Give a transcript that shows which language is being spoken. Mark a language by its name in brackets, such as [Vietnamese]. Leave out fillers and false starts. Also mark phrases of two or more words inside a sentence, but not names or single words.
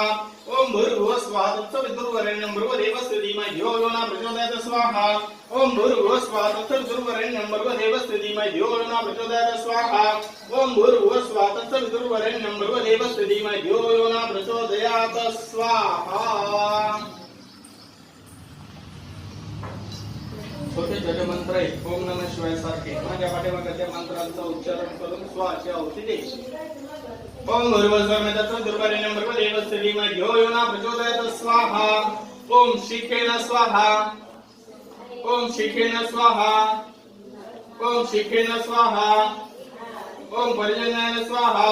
[Sanskrit] ओम भूर्भुवः स्वः तत्सवितुर्वरेण्यं भर्गो देवस्य धीमहि धियो यो न प्रचोदयात् स्वाहा। ओम भूर्भुवः स्वः तत्सवितुर्वरेण्यं भर्गो देवस्य धीमहि धियो यो न प्रचोदयात् स्वाहा। ओम भूर्भुवः स्वः तत्सवितुर्वरेण्यं भर्गो देवस्य धीमहि धियो यो न प्रचोदयात् स्वाहा। [Marathi] छोटे छोटे मंत्र आहेत [Sanskrit] ओम नमः शिवाय [Marathi] सारखे माझ्या पाठीमागे त्या मंत्रांचा उच्चारण करून स्वाची औषधी द्यायची। [Sanskrit] ओम भूर्भुवः स्वः तत्सवितुर्वरेण्यं भर्गो देवस्य धीमहि धियो यो न प्रचोदयात् स्वाहा। ओम शिखेन स्वाहा। ओम शिखेन स्वाहा। ओम शिखेन स्वाहा। ओम पर्जन्याय स्वाहा।